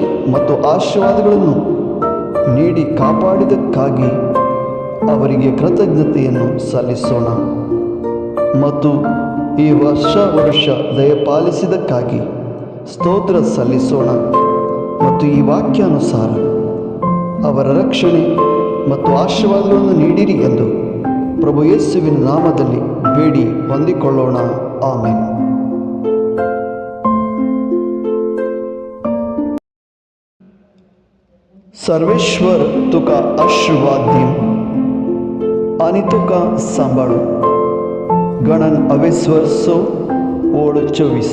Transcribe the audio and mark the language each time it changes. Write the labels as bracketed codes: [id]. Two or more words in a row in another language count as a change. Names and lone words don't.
[kn] ಮತ್ತು ಆಶೀರ್ವಾದಗಳನ್ನು ನೀಡಿ ಕಾಪಾಡಿದ್ದಕ್ಕಾಗಿ ಅವರಿಗೆ ಕೃತಜ್ಞತೆಯನ್ನು ಸಲ್ಲಿಸೋಣ ಮತ್ತು ಈ ವರ್ಷ ದಯಪಾಲಿಸಿದ್ದಕ್ಕಾಗಿ ಸ್ತೋತ್ರ ಸಲ್ಲಿಸೋಣ ಮತ್ತು ಈ ವಾಕ್ಯಾನುಸಾರ ಅವರ ರಕ್ಷಣೆ ಮತ್ತು ಆಶೀರ್ವಾದಗಳನ್ನು ನೀಡಿರಿ ಎಂದು ಪ್ರಭು ಯೇಸುವಿನ ನಾಮದಲ್ಲಿ ಬೇಡಿ ಹೊಂದಿಕೊಳ್ಳೋಣ. ಆಮೆನ್. [kok] सर्वेश्वर तुका आशीर्वाद दिम आणि तुका सांभाळू. गणन 22 ओळ 24.